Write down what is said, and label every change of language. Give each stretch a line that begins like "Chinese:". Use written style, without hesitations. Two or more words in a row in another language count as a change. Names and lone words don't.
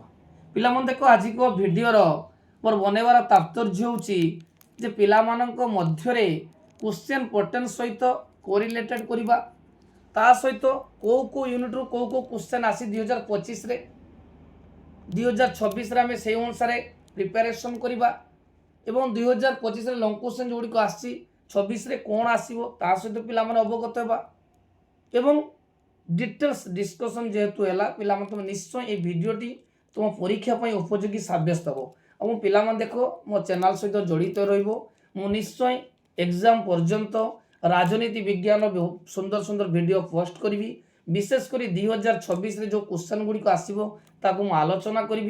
Odia: ପିଲାମାନେ ଦେଖ, ଆଜିକ ଭିଡ଼ିଓର ମୋର ବନେଇବାର ତାତ୍ପର୍ଯ୍ୟ ହେଉଛି ଯେ ପିଲାମାନଙ୍କ ମଧ୍ୟରେ
English: question pattern
Odia: ସହିତ କୋରିଲେଟେଡ୍ କରିବା, ତା ସହିତ କେଉଁ କେଉଁ ୟୁନିଟ୍ରୁ କେଉଁ କେଉଁ କ୍ୱେଶ୍ଚନ୍ ଆସି 2025ରେ, 2026ରେ ଆମେ ସେଇ ଅନୁସାରେ ପ୍ରିପାରେସନ୍ କରିବା ଏବଂ 2025ରେ
English: long question
Odia: ଯେଉଁଗୁଡ଼ିକ ଆସିଛି 26ରେ କ'ଣ ଆସିବ ତା ସହିତ ପିଲାମାନେ ଅବଗତ ହେବା ଏବଂ
English: details discussion
Odia: যেহেতু ହେଲା ପିଲାମାନେ ତୁମେ ନିଶ୍ଚୟ এই ଭିଡ଼ିଓଟି ତୁମ ପରୀକ୍ଷା ପାଇଁ ଉପଯୋଗୀ ସାବ୍ୟସ୍ତ ହେବ। ଆଉ ପିଲାମାନେ ଦେଖ, ମୋ ଚ୍ୟାନେଲ୍ ସହିତ ଜଡ଼ିତ ରହିବ। ମୁଁ ନିଶ୍ଚୟ ଏକ୍ଜାମ୍ ପର୍ଯ୍ୟନ୍ତ ରାଜନୀତି ବିଜ୍ଞାନ ସୁନ୍ଦର ସୁନ୍ଦର ଭିଡ଼ିଓ ପୋଷ୍ଟ କରିବି। ବିଶେଷ କରି 2026ରେ ଯେଉଁ କ୍ୱେଶ୍ଚନ୍ ଗୁଡ଼ିକ ଆସିବ ତାକୁ ମୁଁ ଆଲୋଚନା କରିବି।